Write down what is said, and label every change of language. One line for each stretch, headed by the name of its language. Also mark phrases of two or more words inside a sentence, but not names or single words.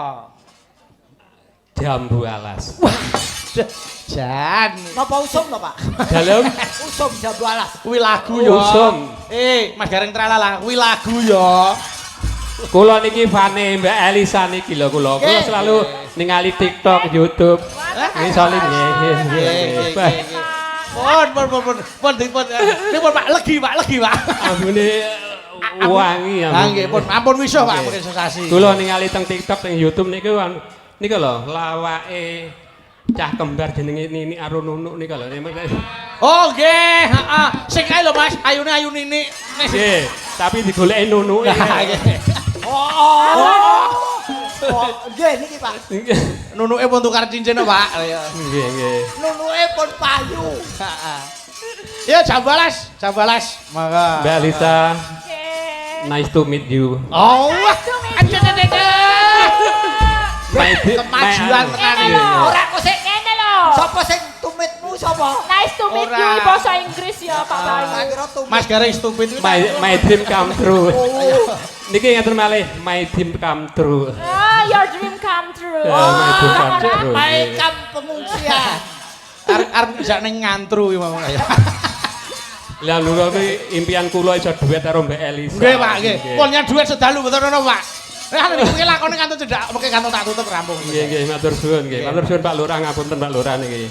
Javanese: Jambu alas. Jan. Napa usum to, Pak? Dalem Usum jambu alas. Kuwi lagu ya. Usum. Mas Gareng Tralala, kuwi lagu ya. kula niki fane Mbak Elisa niki lho kula. Kula selalu ningali TikTok, YouTube. Ini saling nggih. Pun. Ini pun Pak, legi Pak. Ambune wangi ya. Nggih, ampun wisuh Pak, mungkin sensasi. Kula ningali teng TikTok teng YouTube niku niku lho lawake cah kembar jenenge Nini karo Nunuk niku lho. Oh nggih, heeh. Sing kae lho Mas, ayune ayu Nini. Nggih, tapi digoleki Nunuk. Oh, nggih niki Pak. Nunuke pun tukar cincin Pak. Nggih. Nunuke pun payu. Ya jambalas. Monggo.
English: Mbak Lisa, nice to meet you.
Javanese: Oh, Ngene kemajuan tenan. lho. Ora kok sik Ngene lho. sapa sing tumitmu sapa?
English: Nice to meet you
Javanese: Ora. bahasa Inggris ya Pak Tak Bayu. kira tumit. Mas Gareng stupid itu.
English: My dream come true.
Javanese: Niki ngaten malih,
English: my dream come true. Ah, your dream come true. Ya, my dream come true.
Javanese: Maikam pengungsian. Arep bisa ning ngantru iki mau ya. Lah lho kuwi impian kula iso duet karo Mbak Elisa. Nggih Pak, nggih. Pun nyang duit sedalu betul ono Pak. Lah niki lakone kantor cedak, mengke kantor tak tutup rampung. Nggih, matur suwun nggih. Matur suwun Pak Lurah, ngapunten Pak Lurah niki.